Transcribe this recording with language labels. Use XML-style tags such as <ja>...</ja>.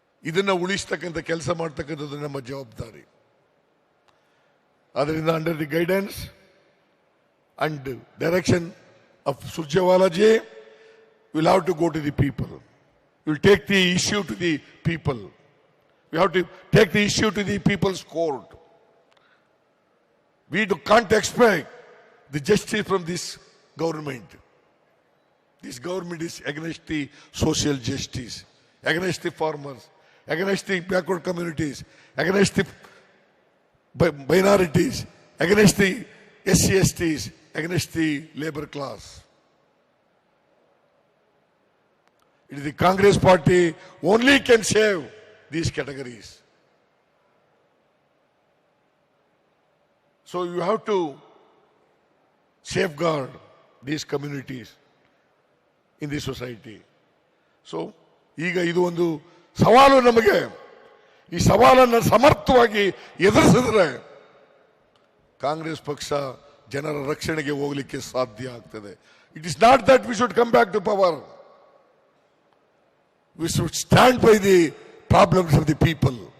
<kn>ಇದನ್ನ ಉಳಿಸ್ತಕ್ಕಂಥ ಕೆಲಸ ಮಾಡ್ತಕ್ಕಂಥದ್ದು ನಮ್ಮ ಜವಾಬ್ದಾರಿ. ಆದ್ದರಿಂದ</kn> <en>Under the guidance and direction of Surjewala ji, we'll have to go to the people. We'll take the issue to the people. We have to take the issue to the people's court. We can't expect the justice from this government. This government is against the social justice, against the farmers, against the backward communities, against the minorities, against the SC/STs, against the labor class. It is the Congress party only can save these categories. So you have to safeguard these communities in the society.</en> <kn>So ಈಗ ಇದು ಒಂದು ಸವಾಲು ನಮಗೆ. ಈ ಸವಾಲನ್ನು ಸಮರ್ಥವಾಗಿ ಎದುರಿಸಿದ್ರೆ ಕಾಂಗ್ರೆಸ್ ಪಕ್ಷ ಜನರ ರಕ್ಷಣೆಗೆ ಹೋಗಲಿಕ್ಕೆ ಸಾಧ್ಯ ಆಗ್ತದೆ.</kn> <en>It is not that we should come back to power. We should stand by the problems of the people.</en>